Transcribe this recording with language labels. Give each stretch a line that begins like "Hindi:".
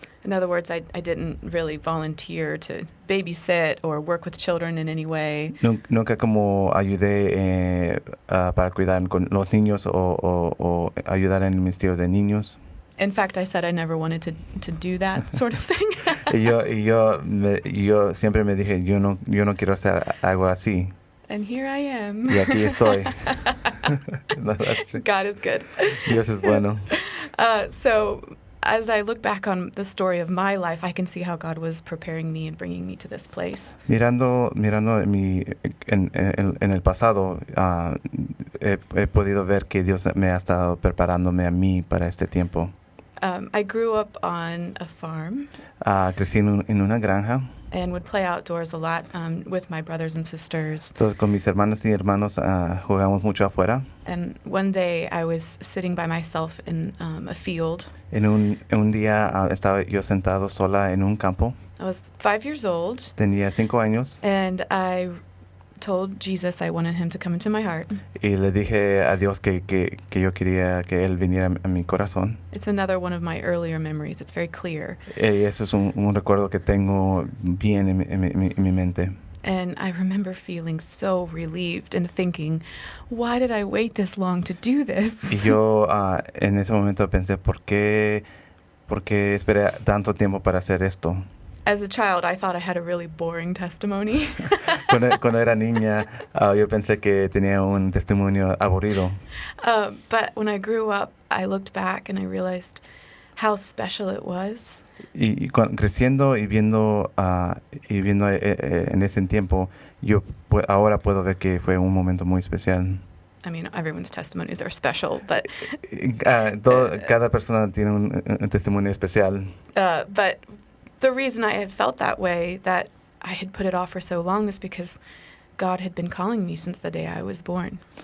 English: In other words, I didn't really volunteer to babysit or work with children in any way.
Spanish: Nunca como ayudé para cuidar con los niños o ayudar en el ministerio de niños.
English: In fact, I said I never wanted to do that sort of thing.
Spanish: Y yo siempre me dije, yo no quiero hacer algo así.
English: And here I am.
Spanish: Y aquí estoy.
English: No, that's true. God is good.
Spanish: Dios es bueno.
English: So as I look back on the story of my life, I can see how God was preparing me and bringing me to this place.
Spanish: Mirando en el pasado, he podido ver que Dios me ha estado preparándome a mí para este tiempo.
English: I grew up on a farm
Spanish: Crecí en una granja.
English: and would play outdoors a lot with my brothers and sisters.
Spanish: Entonces, con mis hermanas y hermanos jugamos mucho afuera.
English: And one day I was sitting by myself in a field.
Spanish: En un día estaba yo sentado sola en un campo.
English: I was 5 years old,
Spanish: Tenía 5 años
English: and I told Jesus I wanted him to come into my heart.
Spanish: y le dije a Dios que yo quería que Él viniera a mi corazón.
English: It's another one of my earlier memories. It's very clear.
Spanish: Y eso es un recuerdo que tengo bien en mi mente.
English: And I remember feeling so relieved and thinking, why did I wait this long to do
Spanish: Y
English: this?
Spanish: yo en ese momento pensé, ¿por qué esperé tanto tiempo para hacer esto?
English: As a child, I thought I had a really boring testimony.
Spanish: Cuando era niña, yo pensé que tenía un testimonio aburrido.
English: But when I grew up, I looked back and I realized how special it was.
Spanish: Y creciendo y viendo en ese tiempo, yo ahora puedo ver que fue un momento muy especial.
English: I mean, everyone's testimonies are special, but
Spanish: Cada persona tiene un testimonio especial.
English: but the reason I had felt that way, that I had put it off for so long, is because God had been calling me since the day I was born.